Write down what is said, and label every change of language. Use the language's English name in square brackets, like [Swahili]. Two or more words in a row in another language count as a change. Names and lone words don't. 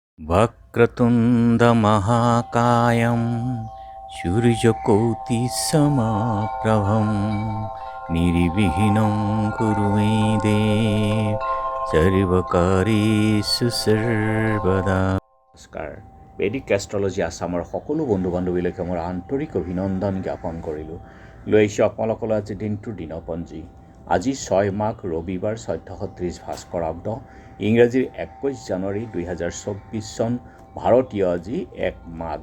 [Sanskrit] वक्रतुण्डमहाकायं सूर्यकोटिसमप्रभं निर्विघ्नं कुरु मे देव सर्वकार्येषु सर्वदा। [Assamese] নমস্কাৰ। বেদিক এষ্ট্ৰলজি আছামৰ সকলো বন্ধু বান্ধৱীলৈকে মোৰ আন্তৰিক অভিনন্দন জ্ঞাপন কৰিলোঁ। লৈ আহিছোঁ আপোনালোকলৈ আজি দিনটোৰ দিনপঞ্জী। আজি 6 মাঘ ৰবিবাৰ 1430 ভাস্কৰাব্দ, ইংৰাজীৰ 21 জানুৱাৰী 2024 চন, ভাৰতীয় আজি 1 মাঘ।